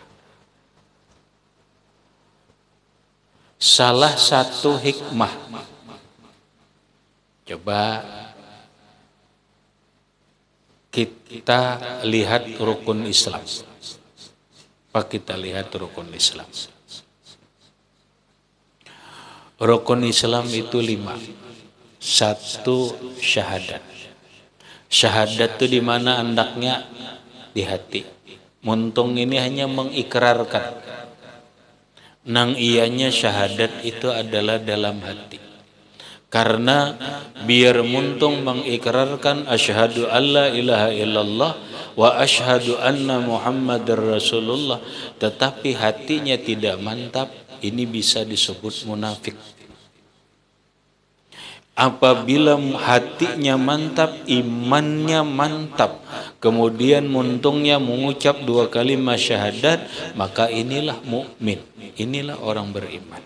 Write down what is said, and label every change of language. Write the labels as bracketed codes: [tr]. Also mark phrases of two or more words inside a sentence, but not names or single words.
[id] Salah satu hikmah, coba kita lihat rukun Islam. Pak, kita lihat rukun Islam. Rukun Islam itu 5. 1 syahadat. Syahadat itu di mana andaknya di hati. Muntung ini hanya mengikrarkan. Nang ianya syahadat itu adalah dalam hati. Karena biar muntung mengikrarkan [ar] أشهد أن لا إله إلا الله وأشهد أن محمدا رسول الله, [id] tetapi hatinya tidak mantap, ini bisa disebut munafik. Apabila hatinya mantap, imannya mantap, kemudian muntungnya mengucap 2 kalimat syahadat, maka inilah mukmin, inilah orang beriman.